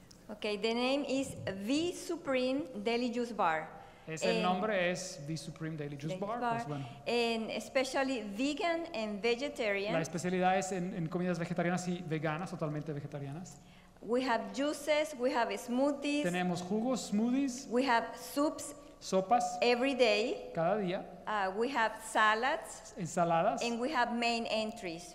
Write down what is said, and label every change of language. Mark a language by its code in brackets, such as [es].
[en] Okay, the name is V Supreme Daily Juice Bar. [es] El nombre es The Supreme Daily Juice Bar. Pues bueno. [en] And especially vegan and vegetarian. [es] La especialidad es en comidas vegetarianas y veganas, totalmente vegetarianas. [en] We have juices, we have smoothies. [es] Tenemos jugos, smoothies, [en] we have soups [es] sopas [en] every day. [es] cada día, [en] We have salads. [es] ensaladas [en] And we have main entries.